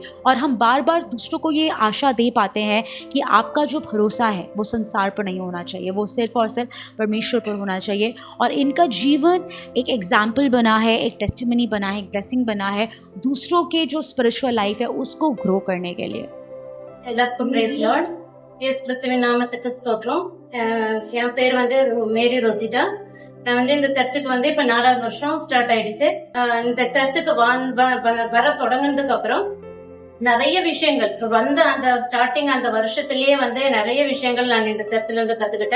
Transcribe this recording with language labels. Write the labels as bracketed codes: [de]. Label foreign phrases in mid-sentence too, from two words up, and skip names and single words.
[hi] और हम बार बार दूसरों को ये आशा दे पाते हैं कि आपका जो भरोसा है वो संसार पर नहीं होना चाहिए, वो सिर्फ और सिर्फ परमेश्वर पर होना चाहिए। और इनका जीवन एक एग्जाम्पल बना है, एक टेस्टिमनी बना है, एक ब्लेसिंग बना है दूसरों के जो [en] spiritual life [hi] है उसको ग्रो करने के लिए। [ta] எல்லாருக்கும் [en] praise Lord. [ta] இயேசு கிறிஸ்துவின் நாமத்துக்கு ஸ்தோத்திரம். என் பேர் மேரி ரோசிட்டா. நான் இந்த சர்ச்சுக்கு இப்ப 4வது வருஷம் ஸ்டார்ட் ஆயிடுச்சு. இந்த சர்ச்சுக்கு வர தொடங்கினதுக்கு அப்புறம் நிறைய விஷயங்கள் அந்த ஸ்டார்டிங் அந்த வருஷத்திலேயே நிறைய விஷயங்கள் நான் இந்த சர்ச்சில இருந்து கத்துக்கிட்டேன்.